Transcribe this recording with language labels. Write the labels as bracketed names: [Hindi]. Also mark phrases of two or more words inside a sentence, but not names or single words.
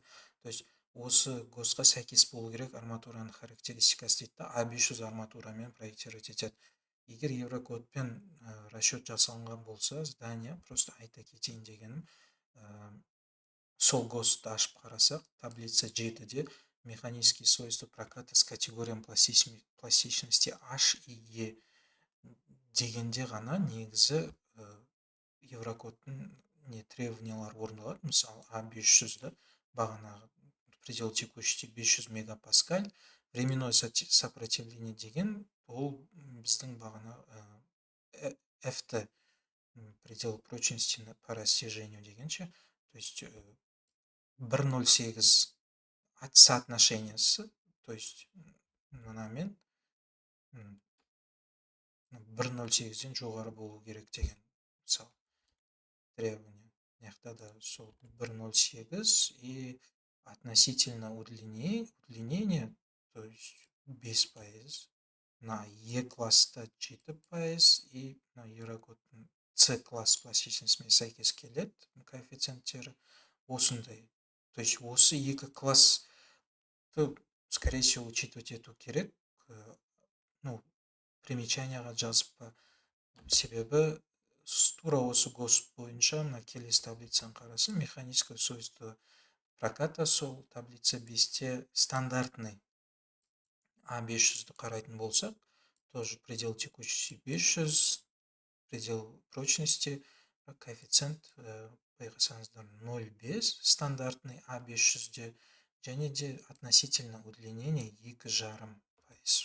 [Russian] То есть [Kazakh] осы ГОСТқа сәйкес болу керек арматураның характеристикасы дейді, А500 арматурамен проектировать етеді. Егер Еврокодпен расчет жасалынған болса, здание, просто айта кетейін дегенім, сол ГОСТты ашып қарасақ, таблица 7-де [Russian] механические свойства проката с категориям пластичности H и E [Kazakh] дегенде ғана негізі Еврокодтың требованиялар орындалады. Мысалы А500-ді бағанағы [Russian] предел текучести [Kazakh] 500 мегапаскаль, [Russian] временное сопротивление [Kazakh] деген ол біздің бағана F-ті [Russian] предел прочности по растяжению [Kazakh] дегенше, [Russian] то есть [Kazakh] 1,08 соотношениесі, [Russian] то есть [Kazakh] мынамен 1,08-ден жоғары болу керек деген мысалы требование. Мына да сол 1,08 [Russian] и относительно удлинения, то есть [Kazakh] 5%, на Е класста 7% и мына Еврокодтың С класс пластичностьмен сәйкес келеді коэффициенттері осындай. [Russian] То есть [Kazakh] осы екі классты, [Russian] скорее всего, учитывать [Kazakh] ету керек. Ну, примечанияға жазып па, себебі тура осы ГОСТ бойынша мына келесі таблицаны қарасын, [Russian] механическое свойство проката сол таблица 5-те стандартный А500-ді [Kazakh] қарайтын болсақ, [Russian] тоже предел текучести 500, предел прочности, коэффициент байқасаңыздар 0,5 стандартный А500-де, [Kazakh] және де [Russian] относительно удлинения 2,5%.